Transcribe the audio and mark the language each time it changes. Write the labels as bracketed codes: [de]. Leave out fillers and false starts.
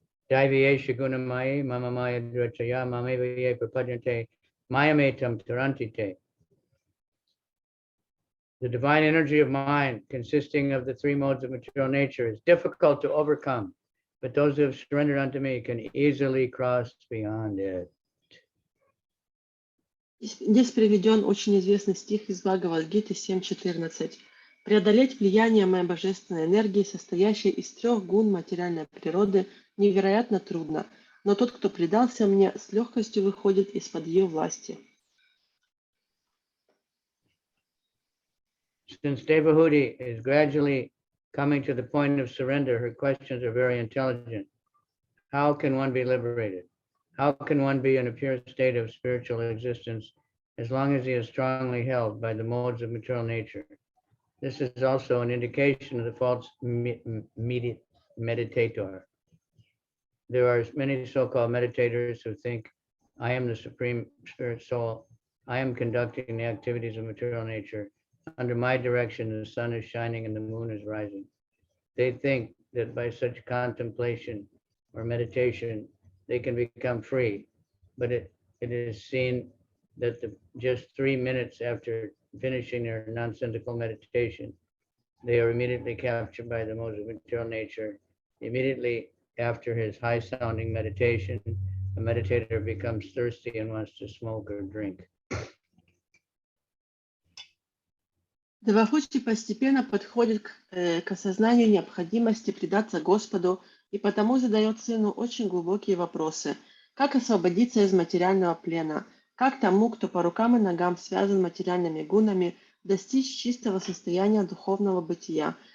[sa] Daiviyesha gunamayi mama maya dhrachaya mamevaye prapadyante mayametam tarantite. [en] The divine energy of mind, consisting of the three modes of material nature, is difficult to overcome, but those who have surrendered unto me can easily cross beyond it. [ru] Здесь приведен очень известный стих из Бхагавад-гиты 7.14. «Преодолеть влияние моей божественной энергии, состоящей из трех гун материальной природы, невероятно трудно, но тот, кто предался мне, с легкостью выходит из-под ее власти». [en] Since Devahuti is gradually coming to the point of surrender, her questions are very intelligent. How can one be liberated? How can one be in a pure state of spiritual existence as long as he is strongly held by the modes of material nature? This is also an indication of the false meditator. There are many so-called meditators who think, I am the Supreme Spirit Soul. I am conducting the activities of material nature. Under my direction, the sun is shining and the moon is rising. They think that by such contemplation or meditation, they can become free. But it is seen that just 3 minutes after finishing their nonsensical meditation, they are immediately captured by the modes of material nature. Immediately after his high-sounding meditation, a meditator becomes thirsty and wants to smoke or drink. [ru] Девахути постепенно подходит к осознанию необходимости предаться Господу и потому задает сыну очень глубокие вопросы. Как освободиться из материального плена? Как тому, кто по рукам и ногам связан материальными гунами, достичь чистого состояния духовного бытия?